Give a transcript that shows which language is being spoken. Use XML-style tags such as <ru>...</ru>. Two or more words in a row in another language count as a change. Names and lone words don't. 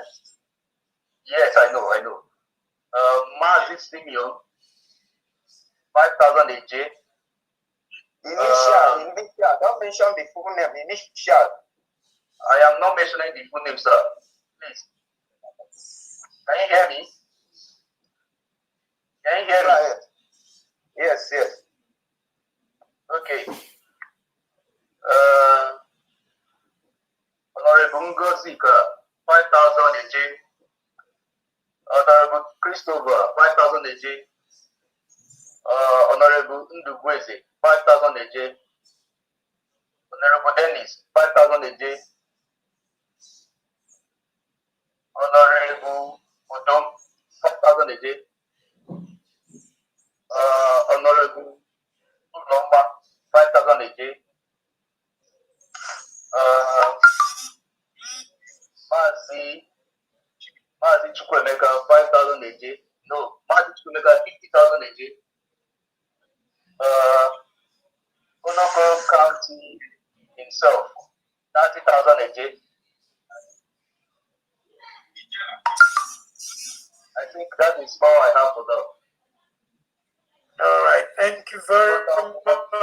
<en>Yes, I know. Mazi Simeon, 5,000 AJ. Initial, don't mention the full name, initial. I am not mentioning the full name, sir. Please. Can you hear me? Can you hear me? Yes. Okay. Honorable Ngozika, 5,000 AJ. Honorable Christopher, 5,000 AJ. Honorable Ndugweze, 5,000 AJ. Honorable Dennis, 5,000 AJ. Honorable Odom, 5,000 AJ. Honorable Ulomba, 5,000 AJ. Mazi Chukwemeka, 5,000 AJ. No, Mazi Chukwemeka, 50,000 AJ. Onoko County himself, 30,000 AJ. I think that is all I have for now. All right, thank you very much.</en>